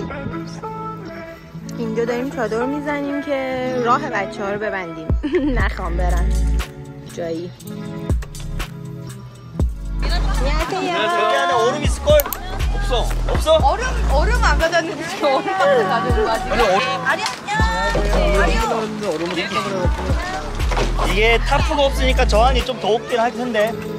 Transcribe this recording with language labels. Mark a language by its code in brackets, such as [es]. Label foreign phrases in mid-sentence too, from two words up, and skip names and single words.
[fa] اینجا داریم چادر میزنیم که راه بچه ها رو ببندیم نخوام برن جایی. [ko] 저기 안에 얼음 있을걸? 없어? 얼음 안 가져왔는데 얼음만 가져온 거 같아. 아리 안녕. 이게 타프가 없으니까 저 안이 좀 더웠긴 할 텐데.